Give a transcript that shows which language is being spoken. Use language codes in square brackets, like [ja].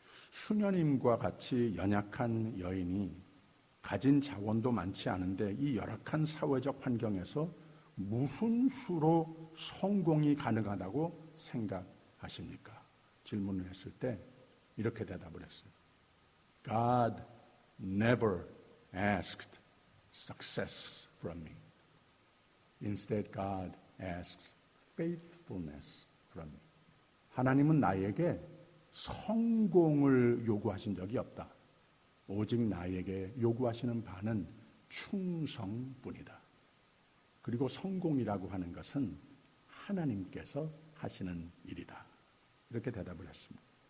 [ko] 수녀님과 같이 연약한 여인이 가진 자원도 많지 않은데 이 열악한 사회적 환경에서 무슨 수로 성공이 가능하다고 생각하십니까? 질문을 했을 때 이렇게 대답을 했어요. [en] God never asked success from me. Instead, God asks faithfulness from me. [ko] 하나님은 나에게 성공을 요구하신 적이 없다. 오직 나에게 요구하시는 바는 충성뿐이다. 그리고 성공이라고 하는 것은 하나님께서 하시는 일이다. 이렇게 대답을 했습니다.